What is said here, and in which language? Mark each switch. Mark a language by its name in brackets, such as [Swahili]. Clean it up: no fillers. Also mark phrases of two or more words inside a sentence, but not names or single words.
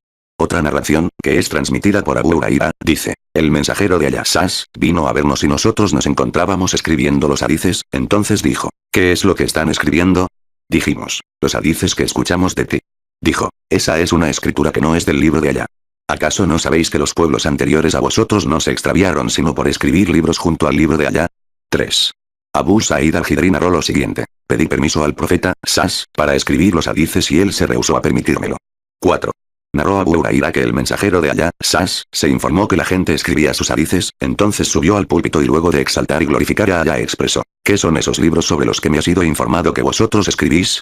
[Spanish] Otra narración, que es transmitida por Abu Huraira, dice: el mensajero de Allah sas, vino a vernos y nosotros nos encontrábamos escribiendo los hadices, entonces dijo: ¿qué es lo que están escribiendo? Dijimos: los hadices que escuchamos de ti. Dijo: esa es una escritura que no es del libro de Allah. ¿Acaso no sabéis que los pueblos anteriores a vosotros no se extraviaron sino por escribir libros junto al libro de Allah? 3. Abu Sa'id al-Khidri narró lo siguiente: pedí permiso al profeta, sas, para escribir los hadices y él se rehusó a permitírmelo. 4. Narró Abu Huraira que el mensajero de Allah, sas, se informó que la gente escribía sus hadices, entonces subió al púlpito y luego de exaltar y glorificar a Allah expresó: ¿qué son esos libros sobre los que me ha sido informado que vosotros escribís?